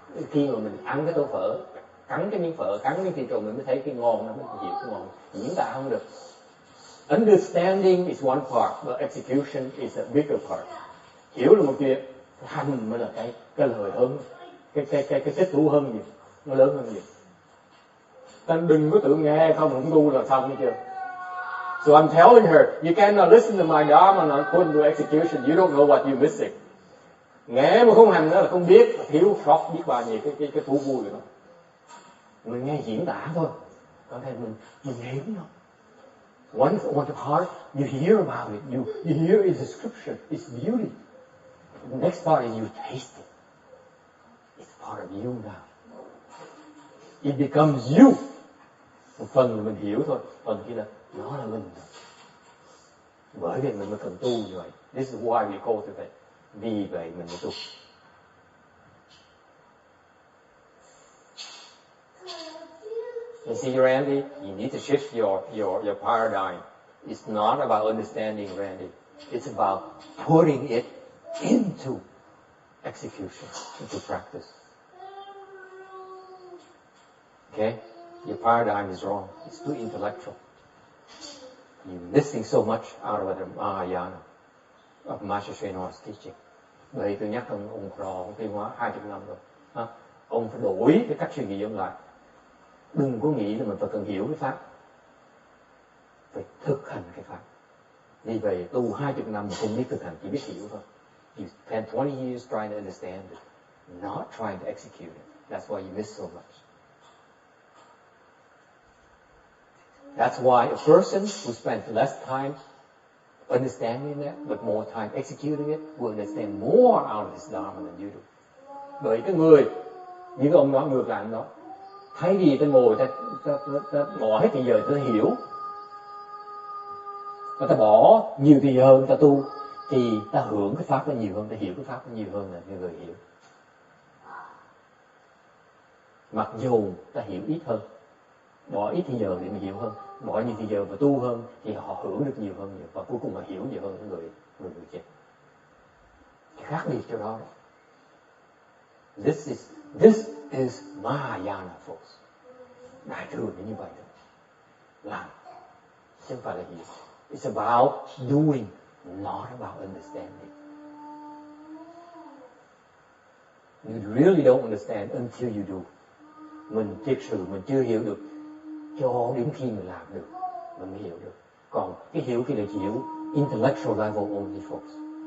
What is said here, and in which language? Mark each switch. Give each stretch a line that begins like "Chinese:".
Vietnamese: Khi mà mình ăn cái tô phở, cắn cái miếng phở, cắn cái thịt rồi mình mới thấy cái ngon, nó mới hiểu cái ngon. Diễn tả không được.
English: Understanding is one part, but execution is a bigger part.
Vietnamese: Hiểu là một chuyện, hành mới là cái lời hơn, cái thích thú hơn nhiều, nó lớn hơn nhiều. Ta đừng có tự nghe không tu là xong hết chưa.
English: So I'm telling her, you cannot listen to my Dharma and not put into execution. You don't know what you're missing.
Vietnamese: Nghe mà không hành nữa là không biết, thiếu sót biết bao nhiêu cái thú vui của nó. Mình nghe diễn tả thôi, có thể mình hiểu nó.
English: One part, you hear about it, you hear its description, its beauty. The next part is you taste it. It's part of you now. It becomes you.
Vietnamese: Một phần là mình hiểu thôi, phần kia là nó là mình. Bởi vì mình mới cần tu như vậy.
English: This is why we cultivate.
Vietnamese: Vì vậy mình mới tu.
English: You see, Randy, you need to shift your paradigm. It's not about understanding, Randy. It's about putting it into execution, into practice. Okay? Your paradigm is wrong. It's too intellectual. You're missing so much out of the Mahayana, of Master Srinath's teaching.
Vietnamese: Bởi tôi nhắc ông Rò, ông Tiên Hóa 20 năm rồi. Ông phải đổi cái cách suy nghĩ ông lại. Đừng có nghĩ là mình phải cần hiểu cái pháp. Phải thực hành cái pháp. Vì vậy tu 20 năm mà không biết thực hành, chỉ biết hiểu thôi.
English: You spend 20 years trying to understand it, not trying to execute it. That's why you miss so much. That's why a person who spends less time understanding that, but more time executing it, will understand more out of this Dharma than you do.
Vietnamese: Bởi cái người, như ông nói ngược lại anh nói, thay vì ta ngồi ta bỏ hết thời giờ ta hiểu, và ta bỏ nhiều thời giờ hơn ta tu, thì ta hưởng cái pháp nó nhiều hơn, ta hiểu cái pháp nó nhiều hơn là cái người hiểu. Mặc dù ta hiểu ít hơn, bỏ ít thời giờ để mà hiểu hơn, bỏ nhiều thời giờ mà tu hơn thì họ hưởng được nhiều hơn nhiều, và cuối cùng họ hiểu nhiều hơn cái người chết. Khác biệt cho đó.
English: This is Mahayana force.
Vietnamese: Đại thừa là như vậy đó. Làm, chứ không phải là hiểu.
English: It's about doing, not about understanding. You really don't understand until you do.
Vietnamese: Mình thực sự mình chưa hiểu được cho đến khi mình làm được mình mới hiểu được. Còn cái hiểu kia là chỉ hiểu
English: intellectual level only folks.